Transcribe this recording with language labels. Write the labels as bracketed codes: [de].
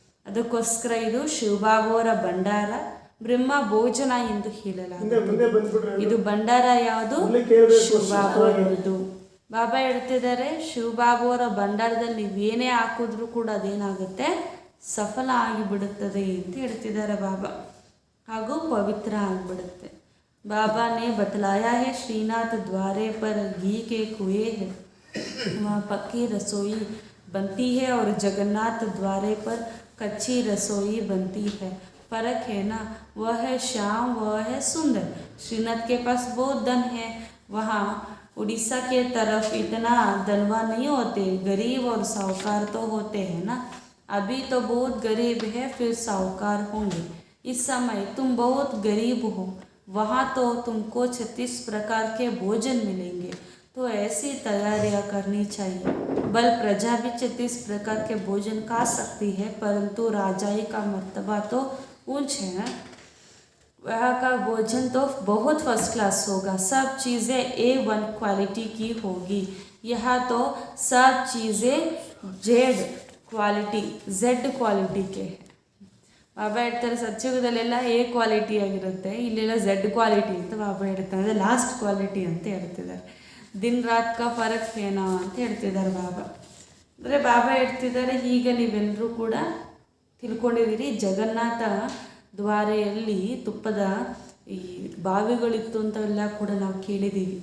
[kn] ಅದಕ್ಕೋಸ್ಕರ ಇದು ಶಿವಬಾಬುವರ ಭಂಡಾರ, ಬ್ರಹ್ಮ ಭೋಜನ ಎಂದು ಹೇಳಲಾಗುತ್ತದೆ. ಇದು ಭಂಡಾರ ಯಾವುದು? ಶಿವಬಾಬುವರದು. ಬಾಬಾ ಹೇಳ್ತಿದ್ದಾರೆ, ಶಿವಬಾಬುವರ ಭಂಡಾರದಲ್ಲಿ ನೀವೇನೇ ಹಾಕಿದ್ರೂ ಕೂಡ ಅದೇನಾಗುತ್ತೆ, ಸಫಲ ಆಗಿಬಿಡುತ್ತದೆ ಅಂತ ಹೇಳ್ತಿದ್ದಾರೆ ಬಾಬಾ, ಹಾಗೂ ಪವಿತ್ರ ಆಗಿಬಿಡುತ್ತೆ. [hi] बाबा ने बतलाया है, श्रीनाथ द्वारे पर घी के कुएं है, वहाँ पक्की रसोई बनती है और जगन्नाथ द्वारे पर कच्ची रसोई बनती है। फर्क है ना, वह है श्याम, वह है सुंदर। श्रीनाथ के पास बहुत धन है, वहाँ उड़ीसा के तरफ इतना धनवान नहीं होते, गरीब और साहूकार तो होते हैं ना। अभी तो बहुत गरीब है, फिर साहूकार होंगे। इस समय तुम बहुत गरीब हो, वहाँ तो तुमको 36 प्रकार के भोजन मिलेंगे, तो ऐसी तैयारियाँ करनी चाहिए। बल प्रजा भी 36 प्रकार के भोजन खा सकती है, परंतु राजाई का मर्तबा तो ऊंच है ना, वहाँ का भोजन तो बहुत फर्स्ट क्लास होगा, सब चीज़ें A1 क्वालिटी की होगी। यहाँ तो सब चीज़ें Z क्वालिटी के हैं। [kn] ಬಾಬಾ ಹೇಳ್ತಾರೆ, ಸತ್ಯುಗದಲ್ಲೆಲ್ಲ A ಕ್ವಾಲಿಟಿ ಆಗಿರುತ್ತೆ, ಇಲ್ಲೆಲ್ಲ Z ಕ್ವಾಲಿಟಿ ಅಂತ ಬಾಬಾ ಹೇಳ್ತಾರೆ, ಅಂದರೆ ಲಾಸ್ಟ್ ಕ್ವಾಲಿಟಿ ಅಂತ ಹೇಳ್ತಿದ್ದಾರೆ. [hi] ದಿನ ರಾತ್ ಕಾ ಫರಕ್ [kn] ಏನೋ ಅಂತ ಹೇಳ್ತಿದ್ದಾರೆ ಬಾಬಾ. ಅಂದರೆ ಬಾಬಾ ಹೇಳ್ತಿದ್ದಾರೆ, ಈಗ ನೀವೆಲ್ಲರೂ ಕೂಡ ತಿಳ್ಕೊಂಡಿದ್ದೀರಿ, ಜಗನ್ನಾಥ ದ್ವಾರೆಯಲ್ಲಿ ತುಪ್ಪದ ಈ ಬಾವಿಗಳಿತ್ತು ಅಂತೆಲ್ಲ ಕೂಡ ನಾವು ಕೇಳಿದ್ದೀವಿ.